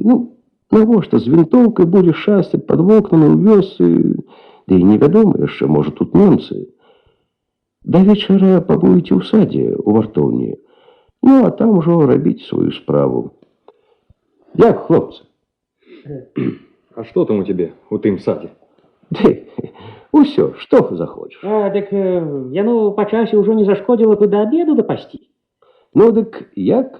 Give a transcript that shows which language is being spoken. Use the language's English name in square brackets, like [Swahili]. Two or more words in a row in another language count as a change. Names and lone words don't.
[Belarusian] Ну, навошта з вінтоўкай будзеш шастаць пад вокнамі ў вёсцы, ды і невядома яшчэ, можа, тут немцы. Да вечара пабудзеце ў садзе, у вартоўні. Ну, а там ужо рабіць сваю справу. Як, хлопцы? [Russian] А что там у тебя [Belarusian] у тым садзе? Усё, што захочаш. Дык яно па часе ўжо не зашкодзіла бы да абеду дапасці. Ну, дык як?